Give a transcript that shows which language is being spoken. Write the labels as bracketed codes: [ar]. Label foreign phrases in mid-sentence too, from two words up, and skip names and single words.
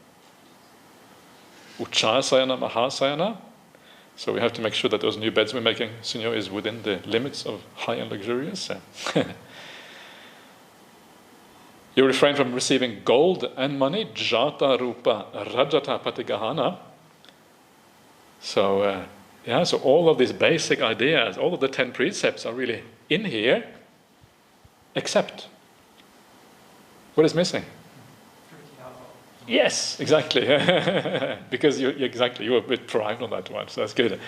[pi] Uchasayana, Mahasayana. [en] So we have to make sure that those new beds we're making, Senor, is within the limits of high and luxurious. You refrain from receiving gold and money, jata, [pi] rupa, rajata, patigahana. [en] So Yeah, so all of these basic ideas, all of the 10 precepts are really in here, except what is missing? Yes, exactly. Because you were a bit primed on that one, so that's good.